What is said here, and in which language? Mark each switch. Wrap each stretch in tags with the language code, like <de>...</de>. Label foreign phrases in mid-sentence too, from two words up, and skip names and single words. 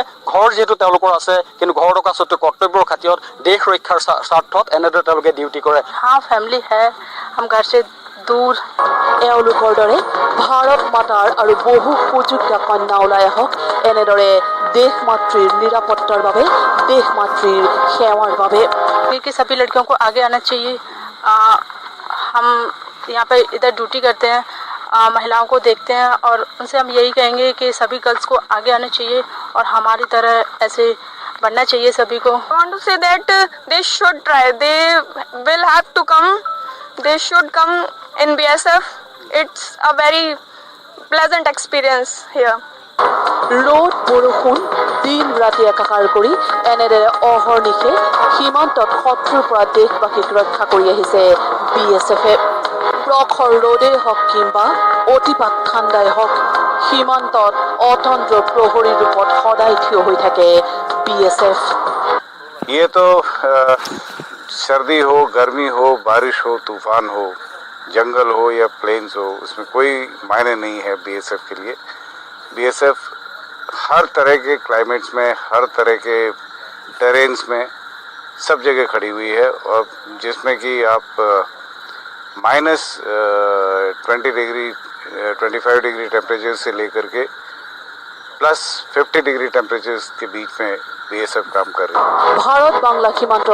<as>ঘৰ যিহেতু তেওঁলোকৰ আছে, কিন্তু ঘৰ থকা স্বত্বেও কৰ্তব্যৰ খাতিৰত দেশ ৰক্ষাৰ স্বাৰ্থত এনেদৰে তেওঁলোকে ডিউটি কৰে।</as> <hi>फैमिली है हम घर से दूर।</hi> <as>এওঁলোকৰ দৰে ভাৰত মাতাৰ আৰু বহু সুযোগ্য কন্যা ওলাই আহক এনেদৰে দেশ মাতৃৰ নিৰাপত্তাৰ বাবে, দেশ মাতৃৰ সেৱাৰ বাবে।</as> <hi>कि सभी लड़कियों को आगे आना चाहिए। हम यहाँ पे इधर ड्यूटी करते हैं, महिलाओं को देखते हैं, और उनसे हम यही कहेंगे कि सभी गर्ल्स को आगे आना चाहिए और हमारी तरह ऐसे बनना चाहिए सभी को।</hi> <en>I want to say that they should try. They will have to come. They should come in BSF. It's a very pleasant experience here.</en> <as>ৰ'দ বৰষুণ দিন ৰাতি একাকাৰ কৰি এনেদৰে অহৰ্নিশে সীমান্তত শত্ৰুৰ পৰা দেশবাসীক ৰক্ষা কৰি আহিছে BSFে। প্ৰখৰ ৰ'দেই হওক কিংবা অতিপাত ঠাণ্ডাই হওক, সীমান্তত অতন্ত্ৰ প্ৰহৰীৰ ৰূপত সদায় থিয় হৈ থাকে BSF।</as> <hi>ये तो सर्दी हो, गर्मी हो, बारिश हो, तूफान हो, जंगल हो या प्लेन्स हो, उसमें कोई मायने नहीं है BSF के लिए। BSF हर तरह के क्लाइमेट्स में, हर तरह के टेरेन्स में सब जगह खड़ी हुई है, और जिसमें कि आप -20 डिग्री 25 डिग्री टेम्परेचर से लेकर के +50 डिग्री टेम्परेचर के बीच में BSF काम कर रही है।</hi> <as>ভাৰত বাংলা সীমান্ত</as>